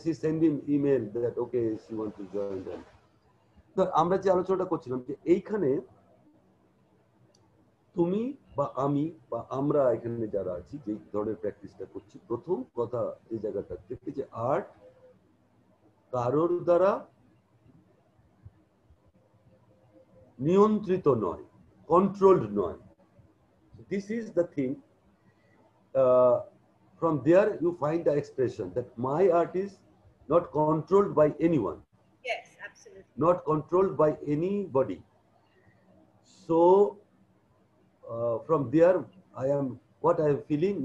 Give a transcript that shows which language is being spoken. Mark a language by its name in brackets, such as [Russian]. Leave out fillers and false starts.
[English] She sent me an email that okay, she wants to join them. [Bangla] তো আমরা যে আলোচনাটা করছিলাম যে এইখানে তুমি বা আমি বা আমরা এখানে যারা আছি যে ধরনের প্র্যাকটিসটা করছি প্রথম কথা এই জায়গাটা থেকে যে আর্ট কারোর দ্বারা নিয়ন্ত্রিত নয়, কন্ট্রোলড নয়। [English] This is the thing. From there you find the expression that my art is not controlled by anyone. Yes, absolutely. Not controlled by anybody. So from there I am what I am feeling.